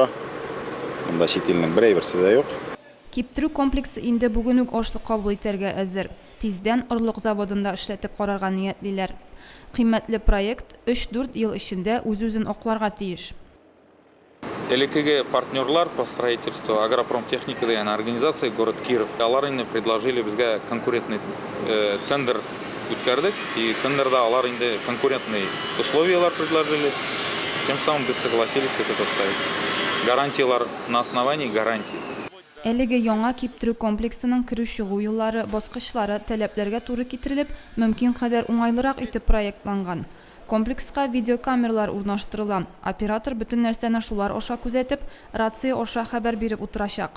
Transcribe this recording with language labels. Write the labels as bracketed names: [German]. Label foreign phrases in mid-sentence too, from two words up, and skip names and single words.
[Tatar] Монда чит илнең берәйберсе дә юк. Киптерү комплексы инде бүген үк ашлык кабул итәргә әзер. Тиздән орлык заводында эшләтеп карарга ниятлиләр. Кыйммәтле проект 3-4 ел эчендә үз-үзен акларга тиеш. [Russian] ЛКГ партнерлар по строительству Агропром-техника деген организация город Киров. [Tatar] Алар инде предложили безгә [Russian] конкурентный тендер [Tatar] үткәрдек. [Russian] И [Tatar] тендерда алар инде [Russian] конкурентные условиялар предложили. Тем самым без согласились это поставить. Гарантиялар на основании гарантий. [Tatar] Әлеге яңа киптерү комплексының керү-чыгу юллары, баскычлары таләпләргә туры китерелеп, мөмкин кадәр уңайлырак итеп проектланган. Комплекска видеокамералар урнаштырыла. Оператор бүтән нәрсәне шулар аша күзәтеп, рация аша хәбәр биреп утырачак.